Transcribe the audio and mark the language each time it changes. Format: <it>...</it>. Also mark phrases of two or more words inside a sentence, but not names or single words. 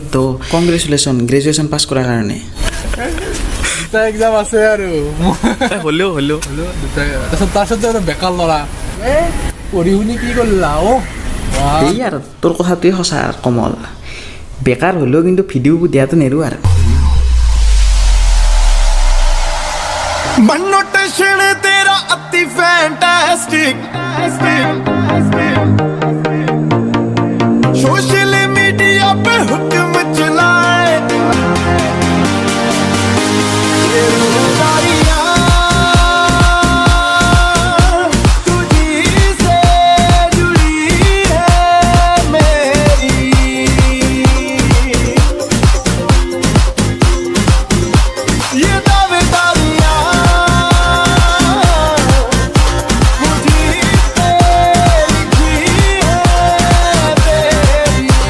<as>তো</as> <en>congratulation, graduation</en> <as>পাছ কৰাৰ কাৰণে। দুটা এক্সাম আছে আৰু হ'লেও তাৰপিছত আৰু বেকাৰ ল'ৰা পঢ়ি শুনি কি কৰিলা? এই আৰু তোৰ কথাটোৱে সঁচা কমল, বেকাৰ হ'লেও কিন্তু ভিডিঅ' দিয়াটো নেৰোঁ আৰু।</as> <hi>मनोटेशन तेरा अति फैंटास्टिक</hi> <en>social media</en> <hi>पे हुक्म चलाए तुझी से जुड़ी है मेरी ये दावेदारियां मुझी पे लिखी है तेरी।</hi>